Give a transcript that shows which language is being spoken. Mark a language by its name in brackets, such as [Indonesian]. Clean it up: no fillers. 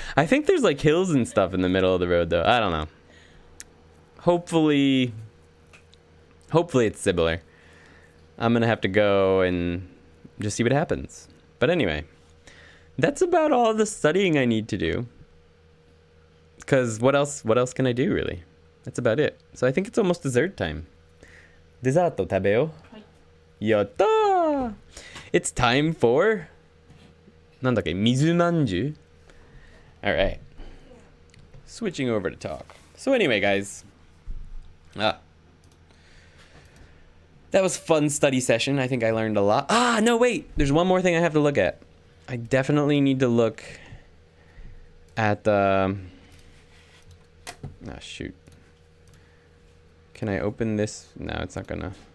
[English] I think there's like hills and stuff in the middle of the road though. I don't know. Hopefully it's similar. I'm gonna have to go and just see what happens. But anyway, that's about all the studying I need to do. Because what else can I do, really? That's about it. So I think it's almost dessert time. [Japanese] Dessert 食べよう。やったー! [English] It's time for [Japanese] なんだっけ、水まんじゅう? [English] Alright. Switching over to talk. So anyway, guys. That was fun study session. I think I learned a lot. Ah, no, wait. There's one more thing I have to look at. I definitely need to look at the... Ah, shoot. Can I open this? No, it's not gonna.